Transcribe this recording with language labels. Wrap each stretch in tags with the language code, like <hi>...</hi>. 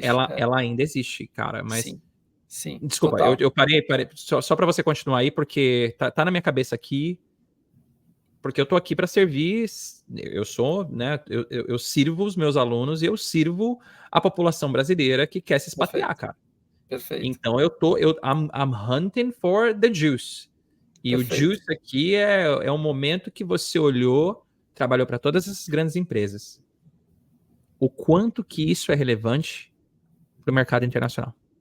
<pt>Ela ainda existe, cara, mas... Sim, Desculpa, total. eu parei só para você continuar aí, porque tá na minha cabeça aqui, porque eu tô aqui para servir, eu sou, né, eu sirvo os meus alunos e eu sirvo a população brasileira que quer se expatriar, cara. Perfeito.</pt> <en>Então I'm hunting for the juice.</en> <pt>E o juice aqui é um momento que você olhou, trabalhou para todas essas grandes empresas. O quanto que isso é relevante para o mercado internacional?</pt>